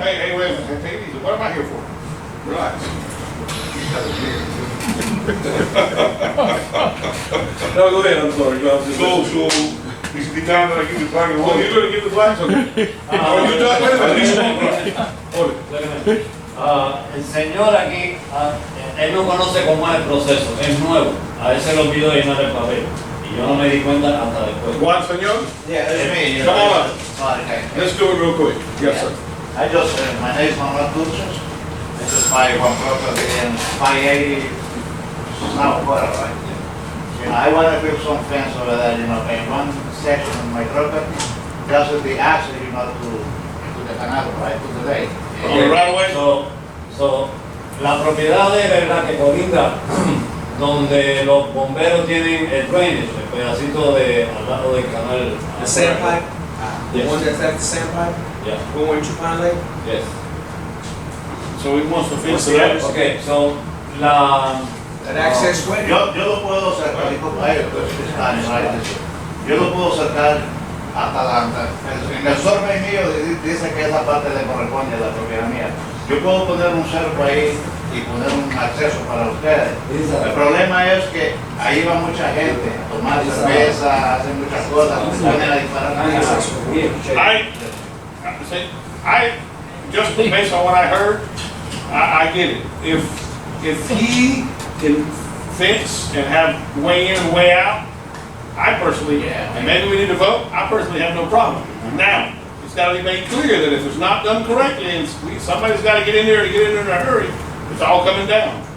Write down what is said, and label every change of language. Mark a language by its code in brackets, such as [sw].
[en] Hey, wait a minute. Take it easy. What am I here for? Relax. No, go ahead. I'm sorry. No, I'm just- So, this is the time that I give the plaque Oh, away. you're gonna give the flags? Okay. Oh, you done? Wait a minute. He's on, right? Hold it. [es] El señor aquí, él no conoce cómo es el proceso, es nuevo. A él se le olvidó llenar el papel. Y yo no me di cuenta hasta después. Juan, señor? [en] Yeah, that's me. Come on up. Sorry, okay. Let's do it real quick. Yes, sir. I just, my name is Manuel Dulces. I just buy one property in 580 South Water, right? I wanna build some fence over there, in one section of my property, that would be access, to the canal, right, to the lake. On the right away? [es] So, la propiedad de verdad que colinda donde los bomberos tienen el drainage, el pedacito de al lado del canal. [en] The sandpipe, the Yes. one that's at the sandpipe, Yeah, going to Pine Lake? yes. So he wants to fence it up. Okay, so la That access way? [es] Yo lo puedo sacar, disculpa, yo lo puedo sacar hasta en el survey mío dice que esa parte le corresponde a la propiedad mía. Yo puedo poner un cerco ahí y poner un acceso para ustedes. El problema es que ahí va mucha gente a tomar cerveza, hacen muchas cosas, se ponen a disparar. [en] I just based on what I heard, I get it. If he can fence and have way in and way out, I personally, and maybe we need to vote, I personally have no problem. Now, it's gotta be made clear that if it's not done correctly, and somebody's gotta get in there in a hurry, it's all coming down.